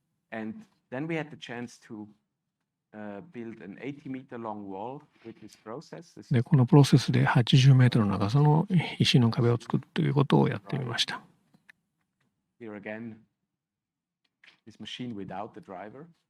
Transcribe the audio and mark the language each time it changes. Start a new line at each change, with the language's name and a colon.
English: And then we had the chance to build an 80-meter long wall with this process.
Japanese: でこのプロセスで80メートルの長さの石の壁を作るということをやってみました。
English: Here again, this machine without the driver.